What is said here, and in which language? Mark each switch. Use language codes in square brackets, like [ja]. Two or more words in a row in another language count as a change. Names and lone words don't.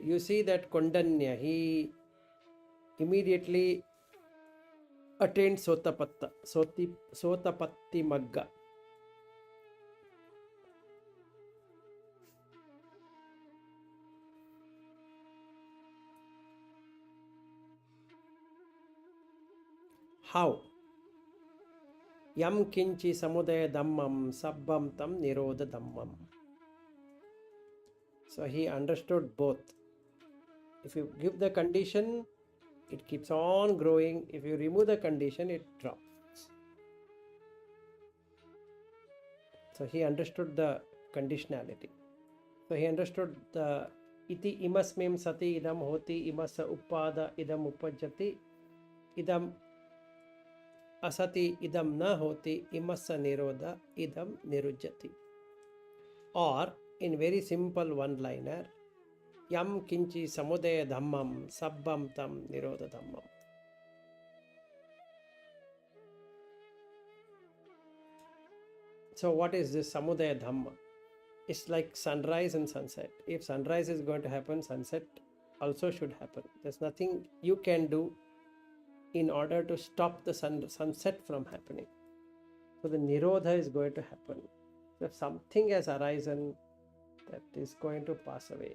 [en] You see that Kondanya, he immediately attained [pi] Sotapatti Magga. [en] How? [pi] Yam kinchi samudaya dhammam sabbam tam nirodha dhammam. [en] So he understood both. If you give the condition, it keeps on growing. If you remove the condition, it drops. So he understood the conditionality. So he understood the [pi] iti imasmim sati idam hoti imasa upada idam upajjati idam asati idam na hoti imasa nirodha idam nirujjati. [en] Or in very simple one-liner, [pi] yam kinchi samudaya dhammam sabbam tam nirodha dhammam. [en] So what is this [pi] samudaya dhamma? [en] It's like sunrise and sunset. If sunrise is going to happen, sunset also should happen. There's nothing you can do in order to stop the sunset from happening. So the nirodha is going to happen. So if something has arisen, that is going to pass away.